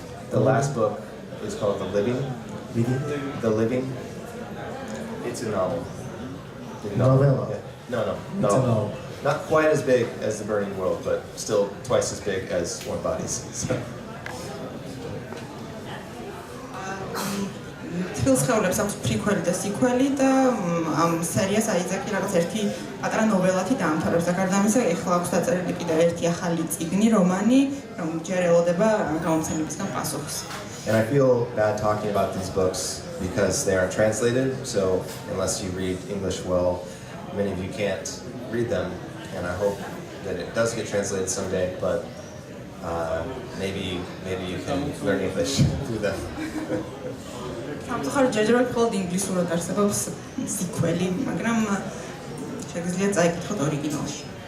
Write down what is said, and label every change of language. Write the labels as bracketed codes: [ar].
[en] The last book is called The Living. The Living. It's a novel. Novella? Yeah. No. It's a novel. Not quite as big as The Burning World, but still twice as big as More Bodies. So. [ka] თბილ სხეულებს აქვს პრიკველი და სიკველი და ამ სერიას აიზეკი რაღაც ერთი პატარა ნოველათი დაამთავრებს და გარდა ამისა ეხლა აქვს დაწერილი კიდევ ერთი ახალი წიგნი, რომანი, რომ ჯერ ელოდება გამომცემლებისგან პასუხს. [en] And I feel bad talking about these books because they aren't translated, so unless you read English well, many of you can't read them, and I hope that it does get translated someday, but maybe you can learn English through them. [ka] სამწუხაროდ ჯერჯერობით მხოლოდ ინგლისურად არსებობს სიკველი, მაგრამ შეგიძლიათ წაიკითხოთ ორიგინალში.